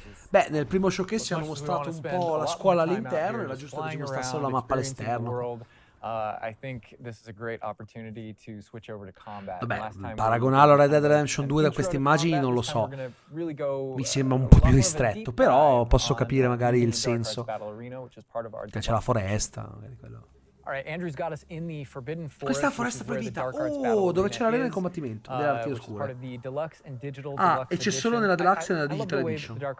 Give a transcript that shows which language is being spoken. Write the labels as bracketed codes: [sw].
[it] Beh, nel primo showcase ci hanno mostrato un po' la scuola all'interno, era giusto che ci mostrassero la mappa all'esterno. [en] I think this is a great opportunity to switch over to combat. [it] Vabbè, paragonarlo a Red Dead Redemption 2 da queste immagini non lo so. Mi sembra un po' più ristretto, però posso capire magari il senso. Che c'è la foresta, magari quello. Questa è la foresta proibita. Oh, dove c'è l'arena del combattimento dell'arte oscura. Ah, e c'è solo nella Deluxe e nella Digital Edition.